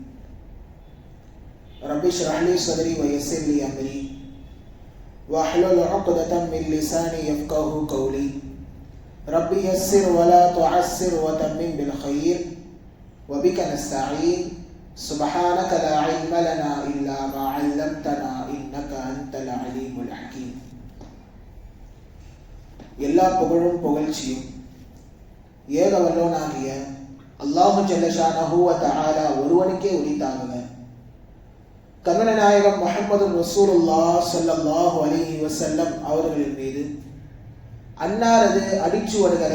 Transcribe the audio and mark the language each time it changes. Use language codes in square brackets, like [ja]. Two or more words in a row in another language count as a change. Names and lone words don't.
[ar] رب اشرح لي صدري ويسر لي امري واحلل عقدة من لساني يفقهوا قولي رب يسر ولا تعسر وتمم بالخير وبك نستعين سبحانك لا علم لنا الا ما علمتنا انك انت العليم الحكيم. [ta] எல்லா புகழும் புகழ்ச்சியும் ஏக வல்லவனாகிய [ar] الله جل شأنه وتعالى [ta] ஒருவனுக்கே உரித்தாகுக. கண்மண நாயகம் முஹம்மது [ar] رسول الله صلى الله عليه وسلم [ta] அவர்களின் மீது அன்னாரது அடிச்சுவடுகளை